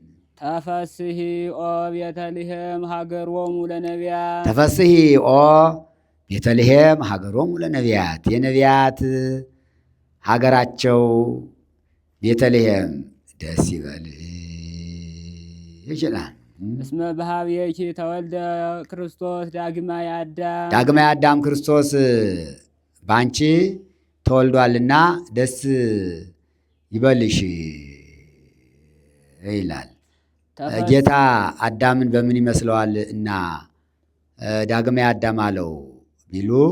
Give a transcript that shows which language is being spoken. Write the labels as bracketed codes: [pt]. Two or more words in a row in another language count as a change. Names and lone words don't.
[gez] ተፈስሒ ኦ ቤተልሔም ሀገሮሙ ለነቢያት ተፈስሒ ኦ ቤተልሔም ሀገሮሙ ለነቢያት [am] የነቢያት ሀገራቸው ቤተልሔም ደስ ይበልሽ ይችላል። [gez] እስመ በኀቤኪ ተወልደ ክርስቶስ ዳግማይ አዳም [am] ዳግማይ አዳም ክርስቶስ በአንቺ ተወልዷልና ደስ ይበልሽ ይላል። ጌታ አዳምን በምን ይመስለዋል እና ዳግማይ አዳም አለው ቢሉ